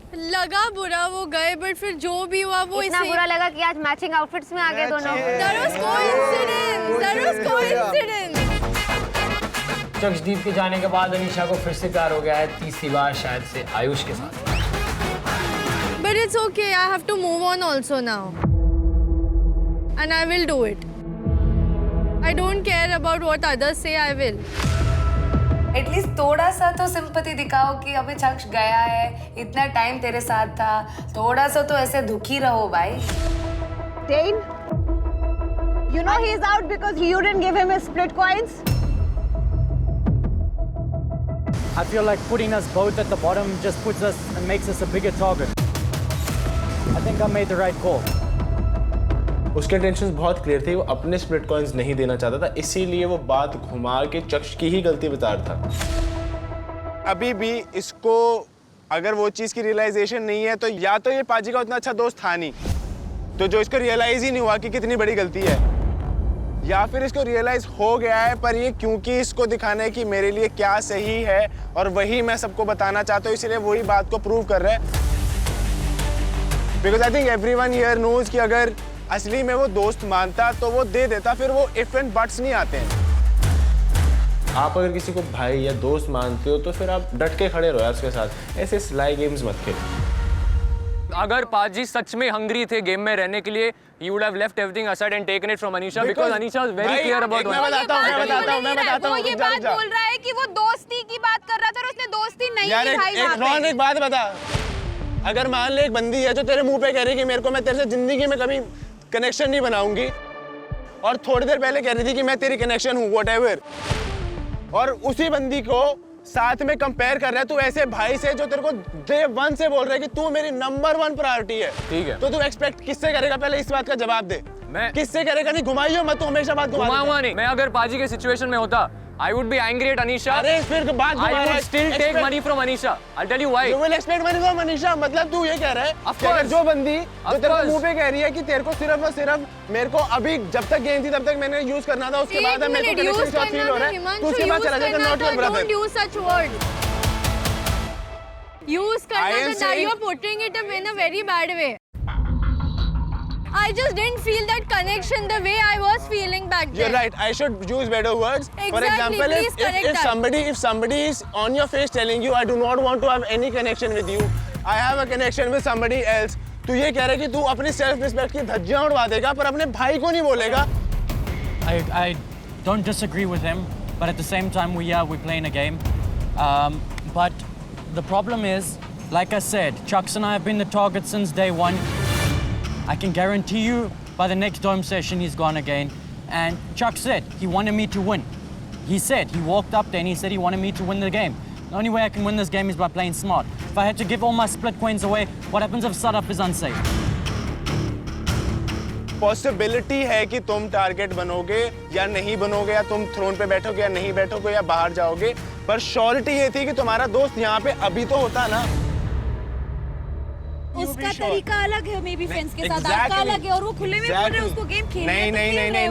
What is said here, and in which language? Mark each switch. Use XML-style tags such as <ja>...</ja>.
<hi>लगा बुरा वो गए, बट फिर जो भी हुआ वो इतना बुरा लगा कि आज मैचिंग आउटफिट्स में आ गए दोनों।</hi> <en>That was coincidence. That was coincidence.</en> <hi>चक्षदीप के जाने के बाद अनीशा को फिर से प्यार हो गया है, तीसरी बार शायद से आयुष के साथ।</hi> <en>But it's okay. I have to move on also now, and I will do it. I don't care about what others say. I will.</en> <hi>At least थोड़ा सा तो सिंपैथी दिखाओ कि अभी चक्ष गया है, इतना टाइम तेरे साथ था, थोड़ा सा तो ऐसे दुखी रहो भाई।</hi> <en>Dane, you know he's out because you didn't give him his split coins. I feel like putting us both at the bottom just puts us and makes us a bigger target. I think I made the right call.</en> <hi>उसके intentions बहुत clear थे, वो अपने split coins नहीं देना चाहता था, इसीलिए वो बात घुमा के चक्ष की ही गलती बता रहा था। अभी भी इसको अगर वो चीज़ की रियलाइजेशन नहीं है तो या तो ये पाजी का उतना अच्छा दोस्त था नहीं, तो जो इसको रियलाइज ही नहीं हुआ कि कितनी बड़ी गलती है, या फिर इसको रियलाइज हो गया है पर ये क्योंकि इसको दिखाना है कि मेरे लिए क्या सही है और वही मैं सबको बताना चाहता हूँ, इसलिए वही बात को प्रूव कर रहा है।</hi> <en>because I think everyone here knows</en> <hi>कि अगर असली में वो दोस्त मानता तो वो दे देता, फिर वो इफ एंड बट्स नहीं आते हैं। आप अगर किसी को भाई या दोस्त मानते हो तो फिर आप डट के खड़े रहो यार उसके साथ, ऐसे स्लाई गेम्स मत खेलो। अगर पाजी सच में हंग्री थे गेम में रहने के लिए,</hi> <en>he would have left everything aside and taken it from Anisha because Anisha was very clear about</en> <hi>मैं बताता हूँ। वो ये बात बोल रहा है कि वो दोस्ती की बात कर रहा था और उसने दोस्ती नहीं यार निभाई वहाँ पे। रॉन एक बात बता, अगर मान ले एक बंदी है जो तेरे मुंह पे कह रही है कि मेरे को मैं तेरे से जिंदगी में कभी कनेक्शन नहीं बनाऊंगी, और थोड़ी देर पहले कह रही थी कि मैं तेरी कनेक्शन हूँ व्हाटएवर, और उसी बंदी को साथ में कंपेयर कर रहा है तू ऐसे भाई से जो तेरे को डे वन से बोल रहा है कि तू मेरी नंबर 1 प्रायोरिटी है। ठीक है, तो तू एक्सपेक्ट किससे करेगा? पहले इस बात का जवाब दे। मैं किससे करेगा? नहीं घुमाइयो मत, तू हमेशा बात घुमाऊंगा नहीं। मैं अगर पाजी के सिचुएशन में होता,</hi> <en>I would be angry at Anisha.</en> <hi>अरे फिर बात</hi> <en>I would still take money from Anisha. I'll tell you why. You will expect money from Anisha.</en> <hi>मतलब तू ये कह रहा है कि अगर जो बंदी जो तेरे को मुंह पे कह रही है कि तेरे को सिर्फ और सिर्फ मेरे को अभी जब तक गेम थी तब तक मैंने यूज करना था, उसके बाद मेरे को कनेक्शन शॉट फील हो रहा है, तू उसके बाद चला जाएगा not your brother.</hi> <en>Don't use such word. Use</en> <hi>करना था,</hi> <en>you are putting it in a very bad way. I just didn't feel that connection the way I was feeling back then. You're right. I should use better words. Exactly. For example, if somebody is on your face telling you, I do not want to have any connection with you, I have a connection with somebody else,</en> <hi>तो ये कह रहा है कि तू अपनी self respect की धज्जियां उड़वा देगा पर अपने भाई को नहीं बोलेगा।</hi> <en>I don't disagree with him, but at the same time we're playing a game. But the problem is, like I said, Chucks and I have been the target since day one. I can guarantee you by the next dome session he's gone again. And Chuck said he wanted me to win. He said, he walked up there and he said he wanted me to win the game. The only way I can win this game is by playing smart. If I had to give all my split coins away, what happens if setup is unsafe?</en> <hi>Possibility है कि तुम target बनोगे या नहीं बनोगे, या तुम throne पे बैठोगे या नहीं बैठोगे या बाहर जाओगे, पर श्योरिटी ये थी कि तुम्हारा दोस्त यहाँ पे अभी तो होता ना। उसका तरीका अलग है, मे बी फ्रेंड्स के साथ आपका अलग है, और वो खुले में बोल रहे हैं उसको गेम खेलने</hi>